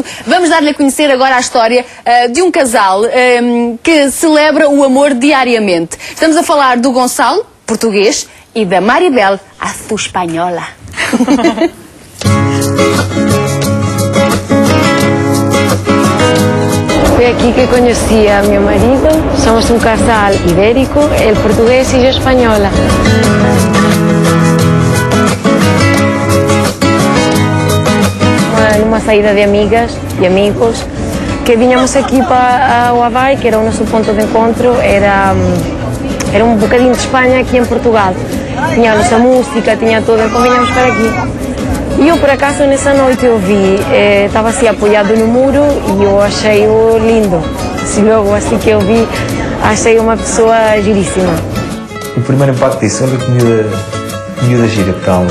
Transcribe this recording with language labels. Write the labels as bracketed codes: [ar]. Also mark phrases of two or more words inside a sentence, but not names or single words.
[pt] Vamos dar-lhe a conhecer agora a história de um casal que celebra o amor diariamente. Estamos a falar do Gonçalo, português, e da Maribel, a sua espanhola. [es] Foi aquí que conocí a mi marido. Somos un casal ibérico, el portugués y yo española. [gl] Numa saída de amigas e amigos que viñamos aquí para o Avai, que era o noso ponto de encontro, era un bocadinho de España aquí en Portugal. Tiña a nosa música, tiña todo, então viñamos para aquí. [pt] E eu, por acaso, nessa noite eu vi, estava assim apoiado no muro e eu achei-o lindo. Assim, logo assim que eu vi, achei uma pessoa giríssima. O primeiro impacto disso, olha que miúda gira que tal.